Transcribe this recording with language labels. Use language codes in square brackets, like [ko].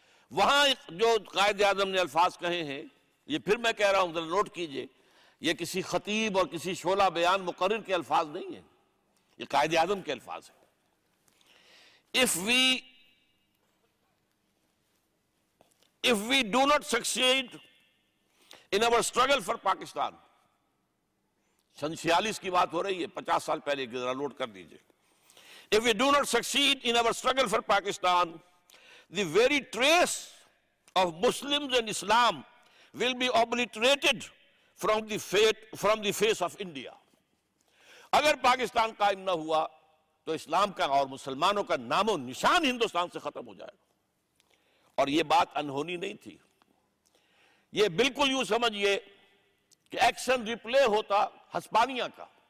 [ur] وہاں جو قائد اعظم نے الفاظ کہے ہیں, یہ پھر میں کہہ رہا ہوں, ذرا نوٹ کیجئے, یہ کسی خطیب اور کسی شعلہ بیان مقرر کے الفاظ نہیں ہیں, یہ قائد اعظم کے الفاظ ہیں. [en] If we do not succeed in our struggle for Pakistan, [ur] 1946 کی بات ہو رہی ہے, 50 سال پہلے, ذرا نوٹ کر دیجئے. [en] If we do not succeed in our struggle for Pakistan, the very trace of Muslims and Islam will be obliterated from the face of India. [ur] اگر پاکستان قائم نہ ہوا تو اسلام کا اور مسلمانوں کا نام و نشان ہندوستان سے ختم ہو جائے گا. اور یہ بات انہونی نہیں تھی, یہ بالکل یوں سمجھئے کہ ایکشن ریپلے ہوتا ہسپانیا کا.